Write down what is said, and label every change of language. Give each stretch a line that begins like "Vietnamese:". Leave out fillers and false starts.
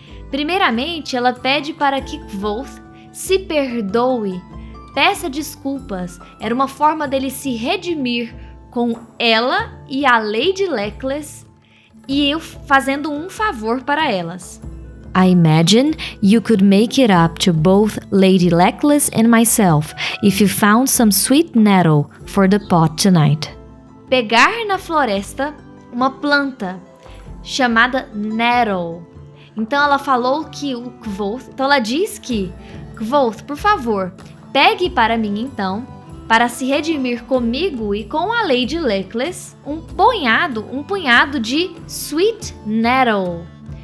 Portuguese: Primeiramente, ela pede para que Kvothe se perdoe, peça desculpas. Era uma forma dele se redimir com ela e a Lady Leclerc, e eu fazendo um favor para elas.
English: I imagine you could make it up to both Lady Leclerc and myself if you found some sweet nettle for the pot tonight.
Portuguese: Pegar na floresta uma planta chamada nettle. Então ela falou que o Kvothe, então ela diz que Kvothe, por favor, pegue para mim então, para se redimir comigo e com a Lady Leclerc, um punhado de sweet nettle.